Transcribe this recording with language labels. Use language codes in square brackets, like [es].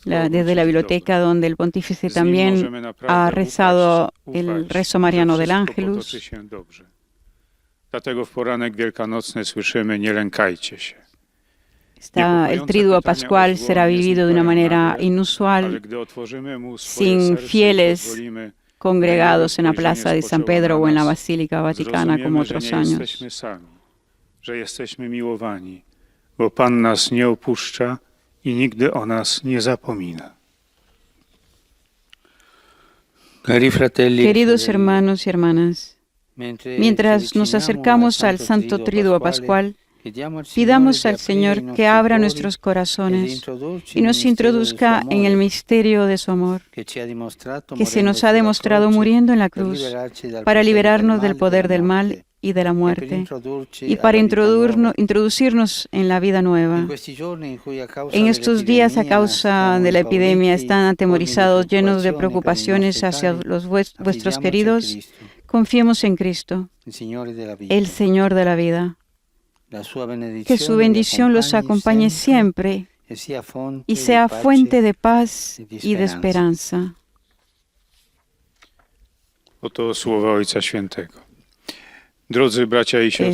[es] Desde la biblioteca donde el Pontífice también ha rezado el rezo mariano del Ángelus. [pl] Dlatego w poranek wielkanocny słyszymy: nie lękajcie się. [es] El triduo pascual será vivido de una manera inusual, sin fieles congregados en la plaza de San Pedro o en la Basílica Vaticana como otros años. [pl] Że jesteśmy miłowani, bo Pan nas nie opuszcza i nigdy o nas nie zapomina. [es] Queridos hermanos y hermanas, mientras nos acercamos al Santo Triduo Pascual, Pidamos al Señor que abra nuestros corazones y nos introduzca en el misterio de su amor, que se nos ha demostrado muriendo en la cruz para liberarnos del poder del mal y de la muerte, y para introducirnos en la vida nueva. En estos días, a causa de la epidemia, están atemorizados, llenos de preocupaciones hacia vuestros queridos. Confiemos en Cristo, el Señor de la vida. Que su bendición los acompañe siempre y sea fuente de paz y de esperanza. [pl] Oto słowa Ojca Świętego. Drodzy bracia y siostry,